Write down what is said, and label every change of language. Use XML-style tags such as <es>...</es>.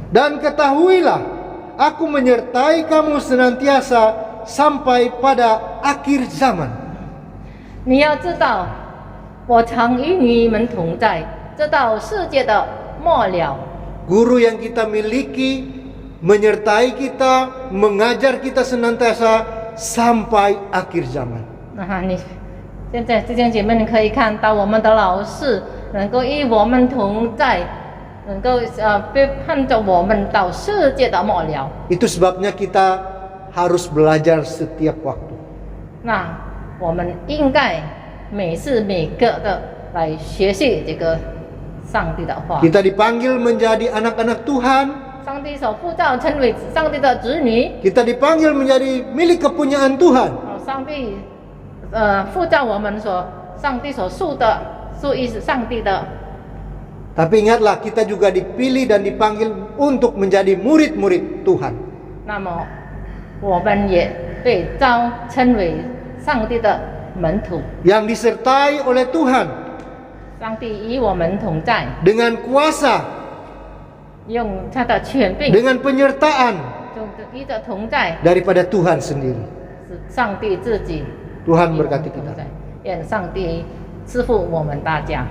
<id>Dan ketahuilah, aku menyertai kamu senantiasa sampai pada akhir zaman.</id> <zh>你要知道，我常与你们同在，直到世界的末了。</zh> <id>Guru yang kita miliki menyertai kita, mengajar kita senantiasa sampai akhir zaman.</id> <zh>你现在弟兄姐妹，你可以看到我们的老师能够与我们同在，能够陪伴着我们到世界的末了。</zh> <id>Itu sebabnya kita harus belajar setiap waktu.</id> <zh>那我们应该每时每刻的来学习这个上帝的话。</zh> <id>Kita dipanggil menjadi anak-anak Tuhan.</id> <zh>上帝所呼召成为上帝的子女，</zh> <id>Kita dipanggil menjadi milik kepunyaan Tuhan.</id> <zh>上帝呼召我们上帝所属于上帝的。</zh> <id>Tapi ingatlah, kita juga dipilih dan dipanggil untuk menjadi murid-murid Tuhan.</id> <zh>那么我们也被召称为上帝的门徒，</zh> <id>Yang disertai oleh Tuhan</id> <zh>上帝与我们同在，</zh> <id>dengan kuasa,</id> <zh>用他的权柄，</zh> <id>dengan penyertaan</id> <zh>与着同在，</zh> <id>daripada Tuhan sendiri.</id> <zh>是上帝自己</zh> <id>Tuhan</id> <zh>与我们</zh> <id>berkati</id> <zh>同</zh> <id>kita.</id> <zh>在。愿上帝赐福我们大家。</zh>